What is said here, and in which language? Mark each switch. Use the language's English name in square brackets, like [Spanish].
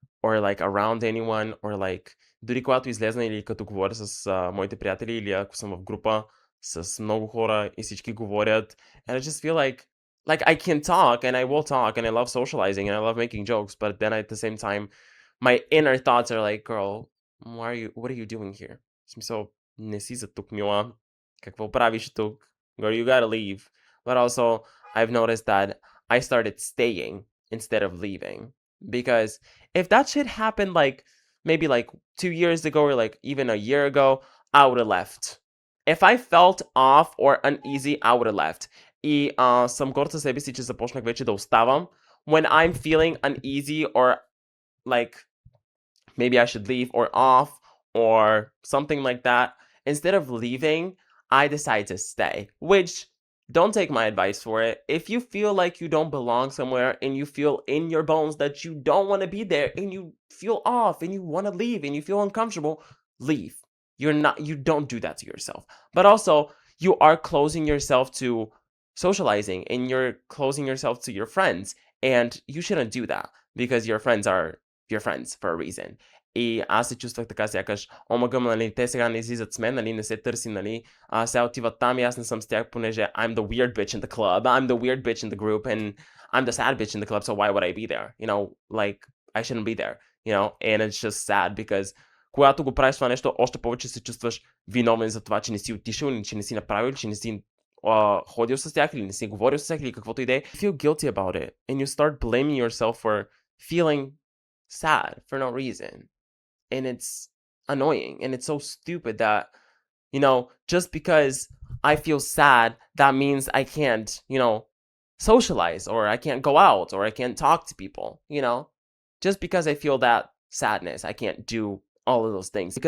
[English] or like around anyone, or like [Bulgarian] дори когато излезна или като говоря с моите приятели, или ако съм в група с много хора и всички говорят, [English] and I just feel like I can talk and I will talk and I love socializing and I love making jokes, but then at the same time, my inner thoughts are like, girl, what are you doing here? [Bulgarian] В смисъл, не си за тук, мила. Какво правиш тук? [English] Girl, you gotta leave. But also, I've noticed that I started staying instead of leaving. Because if that shit happened maybe 2 years ago, or even a year ago, I would have left. If I felt off or uneasy, I would have left. [Bulgarian] И съм горд със себе си, че започнах вече да оставам. [English] When I'm feeling uneasy, or maybe I should leave, or off, or something like that, instead of leaving, I decide to stay. Which, don't take my advice for it. If you feel like you don't belong somewhere, and you feel in your bones that you don't want to be there, and you feel off, and you want to leave, and you feel uncomfortable, leave. You don't do that to yourself. But also, you are closing yourself to socializing, and you're closing yourself to your friends, and you shouldn't do that, because your friends are your friends for a reason. [Bulgarian] И аз се чувствах така, сякаш, омагъм, нали, те сега не излизат с мен, нали, не се търси, нали, сега отиват там и аз не съм с тях, понеже [English] I'm the weird bitch in the club, I'm the weird bitch in the group, and I'm the sad bitch in the club, so why would I be there? I shouldn't be there, and it's just sad, because [Bulgarian] когато го правиш това нещо, още повече се чувстваш виновен за това, че не си отишъл, или че не си направил, че не си ходил с тях, или не си говорил с тях, или каквото и да е. [English] You feel guilty about it, and you start blaming yourself for feeling sad for no reason. And it's annoying, and it's so stupid that, just because I feel sad, that means I can't, socialize, or I can't go out, or I can't talk to people, just because I feel that sadness, I can't do all of those things.